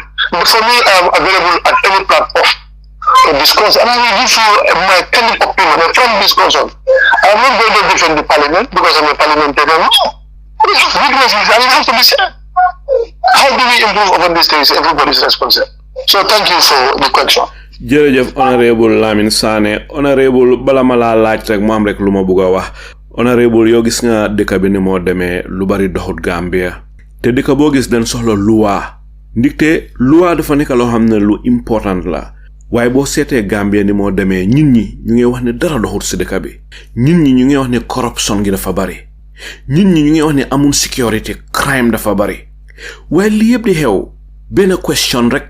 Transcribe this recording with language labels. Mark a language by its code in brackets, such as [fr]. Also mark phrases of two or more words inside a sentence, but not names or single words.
[en] But for me, I'm available at any platform to discuss, and I will give you my candid opinion, a frank discussion. I'm not going to defend the parliament because I'm a parliamentarian. We have weaknesses and it has to be said. How do we improve over these things? Everybody's responsible. So thank you for the question. [wo] jërëjëf Honourable Lamin Sanneh. Honourable bala ma laa laaj rek mu am rek lu ma bugg a wax. Honourable yow gis nga dëkk bi ni moo demee lu bari doxut Gambia te dëkk boo gis dañ soxla loi ndigte loi dafa nekk loo xam ne lu important la waaye boo seetee Gambia ni moo demee ñun ñi ñu ngi wax ne dara doxut si dëkk bi ñun ñi ñu ngi wax ne corruption gi dafa bari ñun ñi ñu ngi wax ne amul security crime dafa bari waaye li yëpp di xew benn question rek